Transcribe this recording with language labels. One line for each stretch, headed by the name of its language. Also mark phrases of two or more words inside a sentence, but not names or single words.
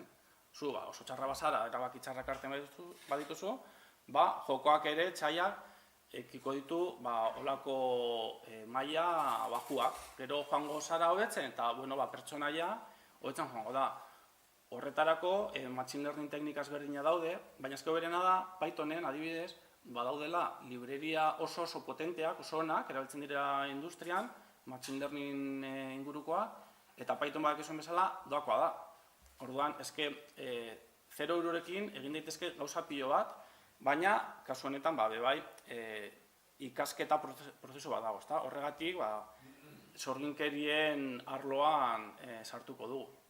Basque: Zu oso txarra bazara, erabaki txarrak hartzen badituzu, jokoak ere etsaiak ekiko ditu olako maila bajuak. Gero joango zara hobetzen eta pertsonaia hobetzen joango da. Horretarako
English: machine learning
Basque: teknika ezberdina daude, baina ezko berena da Pythonen adibidez badaudela libreria oso potenteak, oso onak, erabiltzen dira industrian,
English: machine learning
Basque: ingurukoa, eta Python badakizuen bezala doakoa da. Orduan, eske 0 eurorekin egin daitezke gauza pilo bat, baina, kasu honetan, bebai, ikasketa prozesu bat dago, horregatik, sorginkerien arloan sartuko dugu.